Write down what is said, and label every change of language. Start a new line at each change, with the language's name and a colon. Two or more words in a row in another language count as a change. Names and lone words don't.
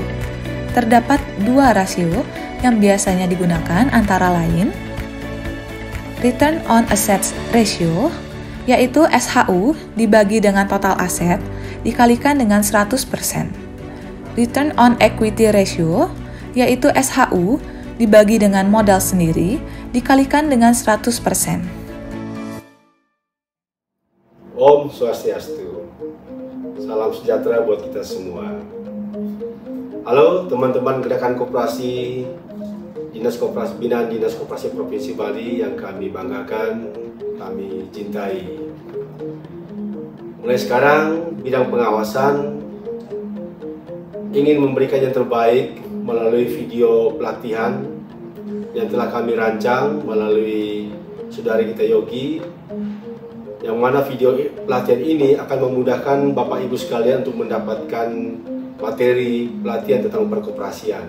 Indonesian: Terdapat dua rasio yang biasanya digunakan, antara lain
English: Return on Assets Ratio,
Indonesian: yaitu SHU dibagi dengan total aset dikalikan dengan 100%.
English: Return on Equity Ratio,
Indonesian: yaitu SHU dibagi dengan modal sendiri dikalikan dengan 100%.
Sanskrit: Om Swastiastu.
Indonesian: Salam sejahtera buat kita semua. Halo teman-teman gerakan koperasi Dinas Koperasi Binaan Dinas Koperasi Provinsi Bali yang kami banggakan, kami cintai. Mulai sekarang, bidang pengawasan ingin memberikan yang terbaik melalui video pelatihan yang telah kami rancang melalui saudari kita Yogi, yang mana video pelatihan ini akan memudahkan Bapak Ibu sekalian untuk mendapatkan materi pelatihan tentang perkoperasian.